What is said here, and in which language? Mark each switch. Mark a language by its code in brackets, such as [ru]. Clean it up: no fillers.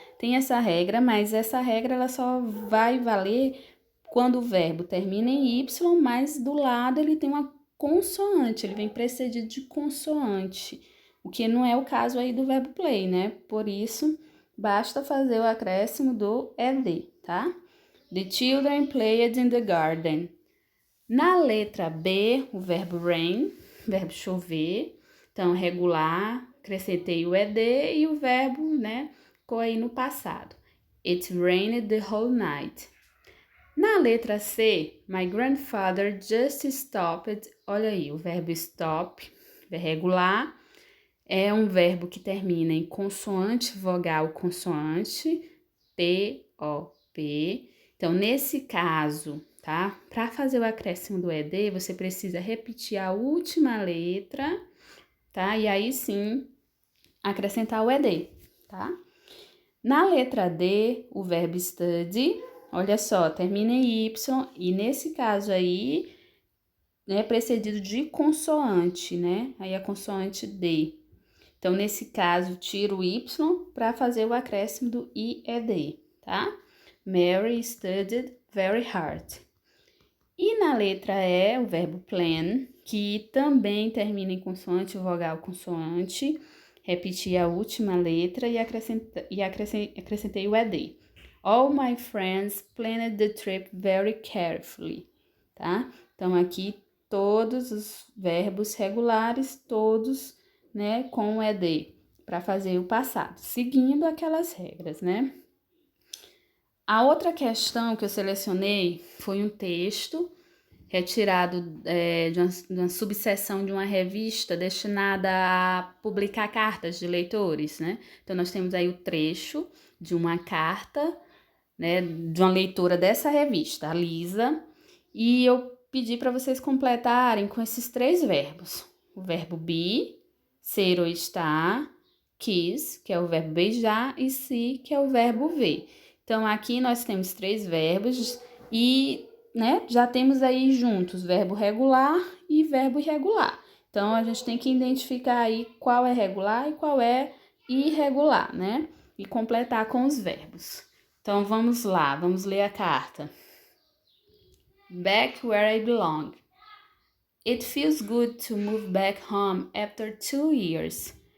[pt] Tem essa regra, mas essa regra ela só vai valer quando o verbo termina em y, mas do lado ele tem uma consoante, ele vem precedido de consoante, o que não é o caso aí do verbo play, né? Por isso, basta fazer o acréscimo do ed, tá? [en] The children played in the garden. [pt] Na letra B, o verbo rain, verbo chover, então regular, acrescentei o ed e o verbo, né, ficou aí no passado. [en] It rained the whole night. [pt] Na letra C, [en] my grandfather just stopped. [pt] Olha aí, o verbo stop, regular, é um verbo que termina em consoante, vogal, consoante, P-O-P. Então, nesse caso, tá? Para fazer o acréscimo do ed, você precisa repetir a última letra, tá? E aí sim, acrescentar o ed, tá? Na letra D, o verbo study, olha só, termina em Y e nesse caso aí, é precedido de consoante, né? Aí a consoante D. Então, nesse caso, tiro o Y para fazer o acréscimo do IED, tá? [en] Mary studied very hard. [pt] E na letra E, o verbo plan, que também termina em consoante, vogal, consoante, repeti a última letra e acrescentei o ed. [en] All my friends planned the trip very carefully, tá? [pt] Então, aqui todos os verbos regulares, todos, né, com o ed, para fazer o passado, seguindo aquelas regras, né? A outra questão que eu selecionei foi um texto retirado de uma subseção de uma revista destinada a publicar cartas de leitores, né? Então, nós temos aí o trecho de uma carta, né, de uma leitora dessa revista, a Lisa, e eu pedi para vocês completarem com esses três verbos. O verbo be, ser ou estar, kiss, que é o verbo beijar, e see, que é o verbo ver. Então, aqui nós temos três verbos e, né, já temos aí juntos verbo regular e verbo irregular. Então, a gente tem que identificar aí qual é regular e qual é irregular, né? E completar com os verbos. Então, vamos lá, vamos ler a carta. [en] Back where I belong. It feels good to move back home after 2 years.